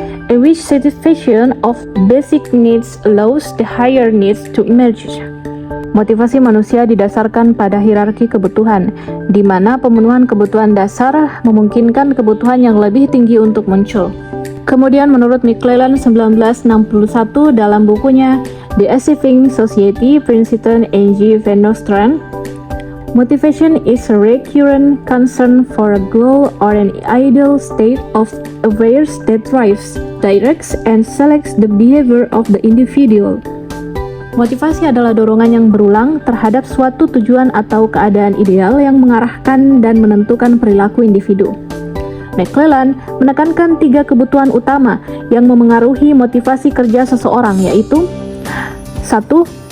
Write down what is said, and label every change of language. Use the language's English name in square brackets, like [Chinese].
[English] in which satisfaction of basic needs allows the higher needs to emerge. [Indonesian] Motivasi manusia didasarkan pada hierarki kebutuhan, di mana pemenuhan kebutuhan dasar memungkinkan kebutuhan yang lebih tinggi untuk muncul. Kemudian menurut McClelland 1961 dalam bukunya The Achieving Society, Princeton and G. [English] Van Nostrand, motivation is a recurrent concern for a goal or an ideal state of affairs that drives, directs, and selects the behavior of the individual. [Indonesian] Motivasi adalah dorongan yang berulang terhadap suatu tujuan atau keadaan ideal yang mengarahkan dan menentukan perilaku individu. McClelland menekankan 3 kebutuhan utama yang memengaruhi motivasi kerja seseorang, yaitu 1.